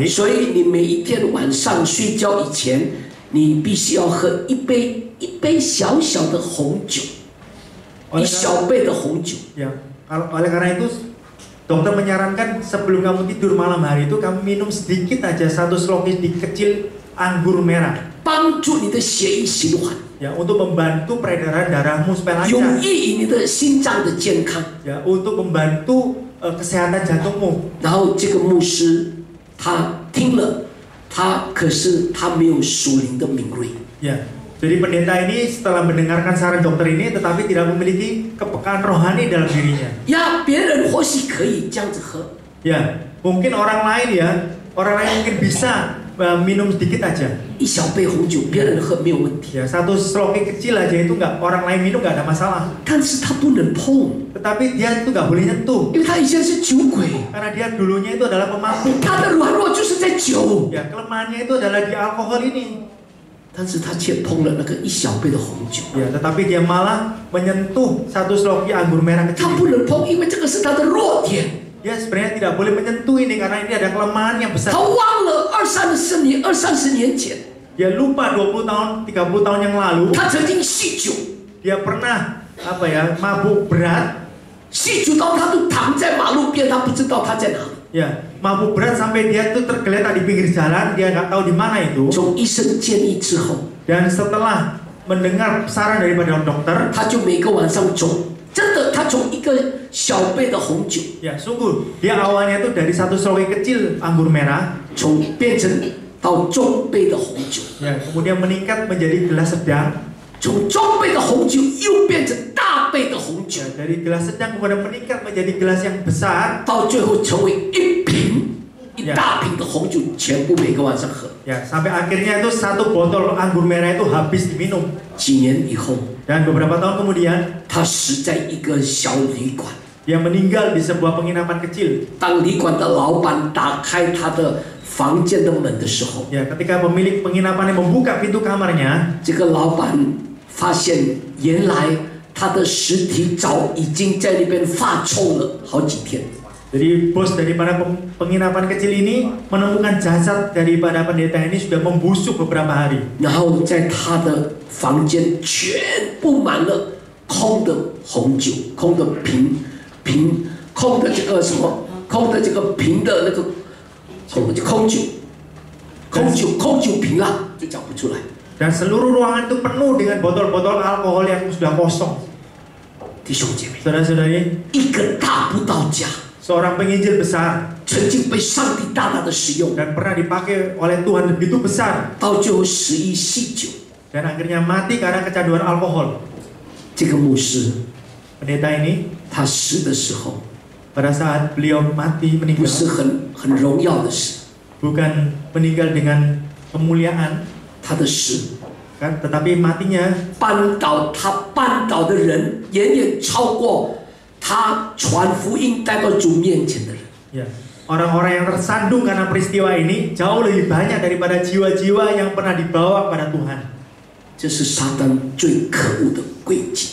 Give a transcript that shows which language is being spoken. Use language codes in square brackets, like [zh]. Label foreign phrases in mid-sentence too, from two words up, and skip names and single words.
[zh] 所以你每一天晚上睡觉以前，你必须要喝一杯小小的红酒，一小杯的红酒。 [id] Ya, oleh karena itu dokter menyarankan sebelum kamu tidur malam hari itu kamu minum sedikit aja 1 slokis kecil anggur merah. [zh] 帮助你的血液循环， [id] Ya, untuk membantu peredaran darahmu supaya [zh] 有 [id] lancar. [zh] 益于你的心脏的健康。 [id] Ya, untuk membantu kesehatan jantungmu. [zh] 然后这个牧师他听了，可是他没有属灵的敏锐。 [id] Ya, jadi pendeta ini setelah mendengarkan saran dokter ini tetapi tidak memiliki kepekaan rohani dalam dirinya. [zh] 呀，别人或许可以这样子喝， [id] Ya, mungkin orang lain mungkin bisa minum sedikit aja. [zh] 一小杯红酒，别人喝没有问题， [id] Ya, satu sloki kecil aja itu orang lain minum nggak ada masalah. [zh] 但是他不能碰， [id] Tetapi dia itu nggak boleh nyentuh [zh] 因为他以前是酒鬼， [id] karena dia dulunya itu adalah pemabuk. [zh] 他的软弱就是在酒， [id] Ya, kelemahannya itu adalah di alkohol ini. [zh] 但是他却碰了那个一小杯的红酒， [id] Ya, tetapi dia malah menyentuh satu sloki anggur merah [zh] 他 [id] kecil. [zh] 不能碰，因为这个是他的弱点。 [id] Dia sebenarnya tidak boleh menyentuh ini karena ini ada kelemahan yang besar. [zh] 他忘了二三十年前， [id] Dia lupa 20 tahun, 30 tahun yang lalu [zh] 他曾经酗酒， [id] dia pernah mabuk berat. [zh] 酗酒到他都躺在马路边，他不知道他在哪里。 [id] Ya, mabuk berat sampai dia tuh tergeletak di pinggir jalan, dia nggak tahu di mana itu. [zh] 从医生建议之后， [id] Dan setelah mendengar saran daripada dokter, [zh] 他就每个晚上真的，他从一个小杯的红酒， [id] ya sungguh dia awalnya tuh dari satu sloki kecil anggur merah, [zh] 变成到中杯的红酒， [id] ya kemudian meningkat menjadi gelas sedang, [zh] 从中杯的红酒又变成大杯的红酒， [id] ya, dari gelas sedang kemudian meningkat menjadi gelas yang besar, [zh] 到最后成为一大瓶的红酒，全部每个晚上喝。 [id] ya sampai akhirnya itu satu botol anggur merah itu habis diminum. [zh] 几年以后， [id] Dan beberapa tahun kemudian [zh] 他死在一个小旅馆。 [id] dia meninggal di sebuah penginapan kecil. [zh] 当旅馆的老板打开他的房间的门的时候， [id] Ya, ketika pemilik penginapan yang membuka pintu kamarnya, [zh] 这个老板发现原来他的尸体早已经在那边发臭了好几天。 [id] jadi bos daripada penginapan kecil ini menemukan jasad daripada pendeta ini sudah membusuk beberapa hari. [zh] 然后在他的房间全布满了空的红酒、空的瓶、空的这个什么、空的这个瓶的那个空酒瓶啦，就讲不出来。 [id] Dan seluruh ruangan itu penuh dengan botol-botol alkohol yang sudah kosong. [zh] 弟兄姐妹， [id] Saudara-saudari, [zh] 一个大布道家， [id] seorang penginjil besar [zh] 曾经被上帝大大的使用， [id] dan pernah dipakai oleh Tuhan begitu besar [zh] 到最后死于酗酒。 [id] dan akhirnya mati karena kecanduan alkohol. [zh] 这个牧师 [id] Pendeta ini [zh] 他死的时候， [id] pada saat beliau mati [zh] 不 [id] meninggal [zh] 是很荣耀的死， [id] bukan meninggal dengan kemuliaan [zh] 他的死 [id] kan, tetapi matinya [zh] 他绊倒的人远远超过他传福音带到主面前的人。 [id] ya, orang-orang yang tersandung karena peristiwa ini jauh lebih banyak daripada jiwa-jiwa yang pernah dibawa kepada Tuhan. [zh] 这是撒旦最可恶的诡计。